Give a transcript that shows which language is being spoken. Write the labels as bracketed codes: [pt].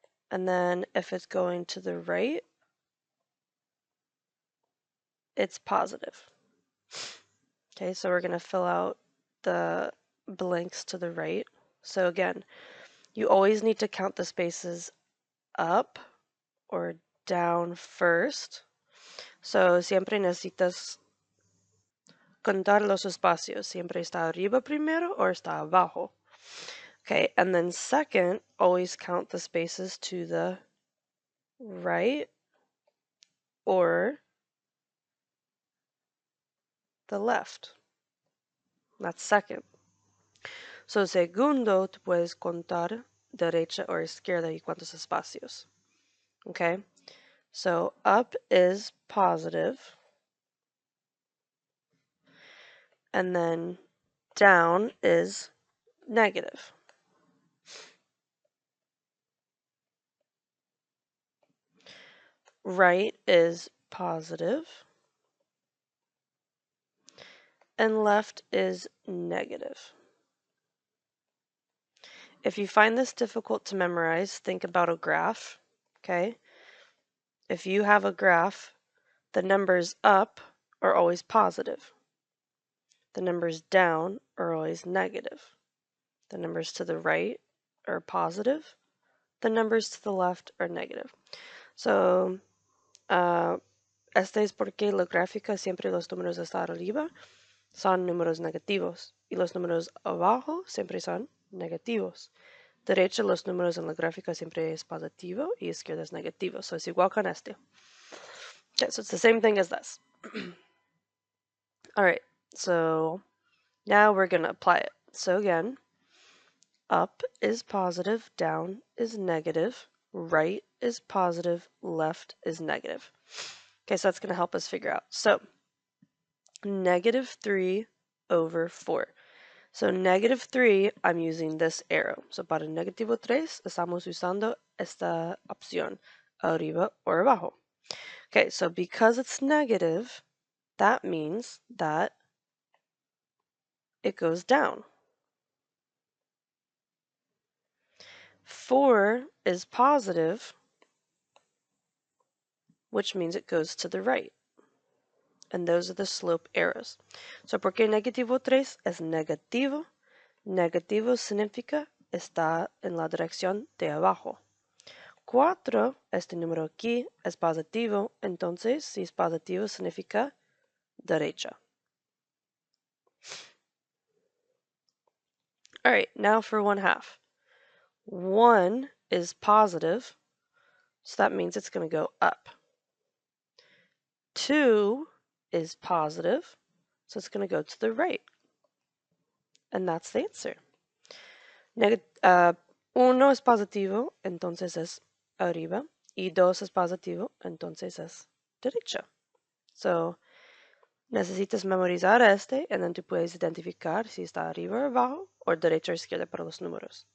[en] And then if it's going to the right, it's positive. Okay, so we're going to fill out the blanks to the right. So again, you always need to count the spaces up or down first. [es] So siempre necesitas contar los espacios. Siempre está arriba primero or está abajo. [en] Okay, and then second, always count the spaces to the right or the left. That's second. [es] So segundo, tú puedes contar derecha or izquierda y cuántos espacios. [en] Okay, so up is positive, and then down is negative. Right is positive, and left is negative. If you find this difficult to memorize, think about a graph, okay? If you have a graph, the numbers up are always positive. The numbers down are always negative. The numbers to the right are positive. The numbers to the left are negative. [es] So, este es porque la gráfica siempre los números hasta arriba son números negativos y los números abajo siempre son negativos. Derecha los números en la gráfica siempre es positivo y izquierda es negativo. So es igual con este. [en] Okay, so it's the same thing as this. All right, so now we're going to apply it. So again, up is positive, down is negative, right is positive, left is negative. Okay, so that's going to help us figure out. So negative 3 over 4. So negative 3, I'm using this arrow. So para negativo 3, estamos usando esta opción, arriba or abajo. Okay, so because it's negative, that means that it goes down. 4 is positive, which means it goes to the right. And those are the slope arrows. [es] So, ¿por qué negativo 3 es negativo? Negativo significa está en la dirección de abajo. 4, este número aquí, es positivo, entonces si es positivo significa derecha. [en] All right, now for 1/2. 1 is positive, so that means it's going to go up. 2 is positive, so it's going to go to the right. And that's the answer. [es] Uno es positivo, entonces es arriba. Y 2 es positivo, entonces es derecha. So, necesitas memorizar este, [en] and then [es] tú puedes identificar si está arriba o abajo, o derecha o izquierda para los números.